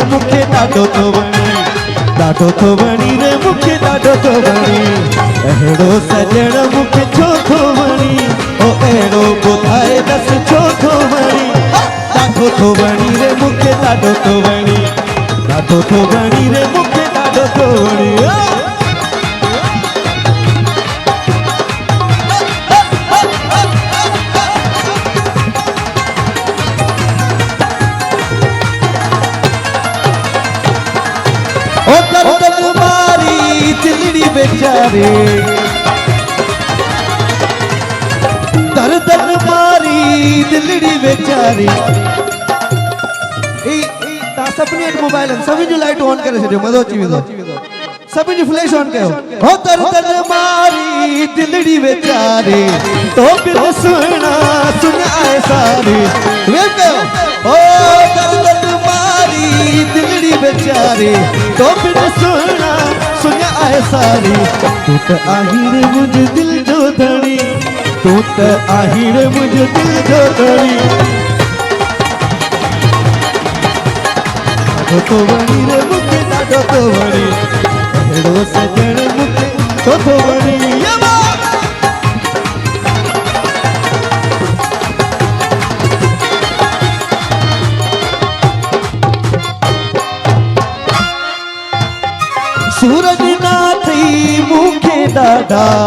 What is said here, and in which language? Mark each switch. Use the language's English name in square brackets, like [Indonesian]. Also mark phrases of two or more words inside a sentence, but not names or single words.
[Sindhi] मूंखे ॾाढो तो वणी ॾाढो तो वणी रे मूंखे ॾाढो तो वणी अहिड़ो सजण मूंखे छो थो वणी ओ अहिड़ो ॿुधाए दस छो थो वणी ॾाढो तो वणी रे मूंखे ॾाढो तो वणी ॾाढो तो वणी रे मूंखे ॾाढो तो वणी ओ दर्द मारी दिलड़ी बेचारे दर्द मारी दिलड़ी बेचारी ता सभिनी वटि मोबाइल आहिनि सभिनी जूं लाइटूं ऑन करे छॾियो मज़ो अची वेंदो सभिनी जी [English] flash on [Sindhi] कयो हो दर्द मारी दिलड़ी बेचारे तो बिन सुना सुनाए सारी वेव कयो ओ दर्द मारी दिलड़ी बेचारे तो बिन सुना सुनाए सारी तू त आही रे मुंहिंजे दिल जो धणी तू त आही रे मुंहिंजे दिल जो धणी ॾाढो तो वणी रे मूंखे ॾाढो तो वणी अहिड़ो सजण मूंखे छो थो वणी सूरज ना थई मूंखे ॾाढा